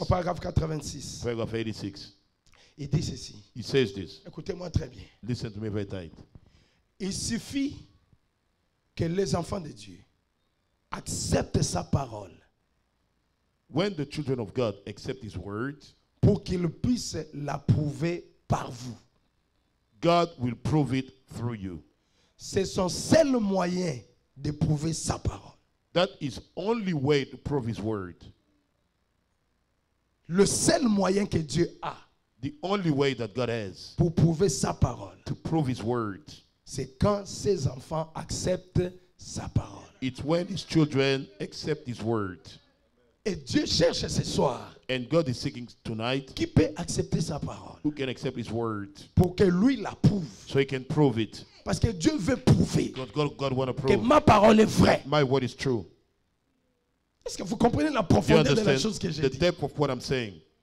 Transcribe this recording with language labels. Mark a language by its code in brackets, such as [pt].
[fr] au paragraphe 86. [en] Paragraph 86. [fr] Il dit ceci. [en] He says this. [fr] Écoutez-moi très bien. [en] Listen to me very tight. [fr] Il suffit que les enfants de Dieu acceptent sa parole [en] When the children of God accept his word, [fr] pour qu'ils puissent l'approuver par vous. [en] God will prove it through you. [fr] C'est son seul moyen de prouver sa parole. [en] That is only way to prove his word. [fr] Le seul moyen que Dieu a [en] The only way that God has [fr] pour prouver sa parole, [en] to prove his word, [fr] c'est quand ses enfants acceptent sa parole. [en] it's when his children accept his word. [fr] Et Dieu cherche ce soir [en] And God is seeking tonight [fr] qui peut accepter sa parole [en] who can accept his word [fr] pour que lui l'approuve. [en] so he can prove it. [fr] Parce que Dieu veut prouver [en] God want to [fr] que [en] prove [fr] ma parole est vraie. [en] my word is true. [fr] Est-ce que vous comprenez la [en] Do you [fr] profondeur de la chose que [en] understand [fr] j'ai [en] the [fr] dit? [en] depth of what I'm saying?